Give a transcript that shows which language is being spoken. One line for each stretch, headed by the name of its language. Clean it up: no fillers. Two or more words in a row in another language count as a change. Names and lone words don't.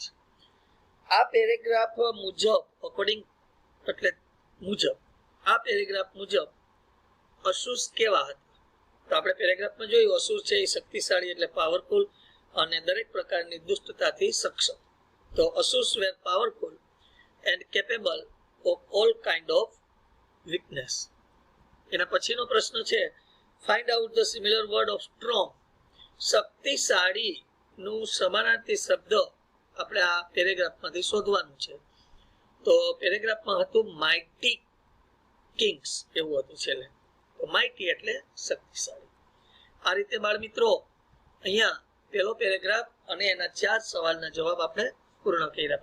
Gujarati: આ પેરેગ્રાફ મુજબ, અકોર્ડિંગ એટલે મુજબ, આ પેરેગ્રાફ મુજબ અસુર્સ કેવા હતા? તો આપણે પેરેગ્રાફમાં જોયું, અસુર છે એ શક્તિશાળી એટલે પાવરફુલ અને દરેક પ્રકારની દુષ્ટતાથી સક્ષમ.
English: તો Asurs were powerful and capable of all kind of weakness.
Gujarati: એના પછીનો પ્રશ્ન છે,
English: find out the similar word of strong.
Gujarati: શક્તિશાળી નું સમાનાર્થી શબ્દ આપણે આ પેરેગ્રાફમાંથી શોધવાનું છે. તો પેરેગ્રાફમાં હતું
English: mighty kings
Gujarati: એવું હતું છેલ્લે. તો માઇટી એટલે શક્તિશાળી. આ રીતે બાળ મિત્રો અહીંયા પહેલો પેરેગ્રાફ અને એના 4 સવાલના જવાબ આપણે પૂર્ણ કર્યા.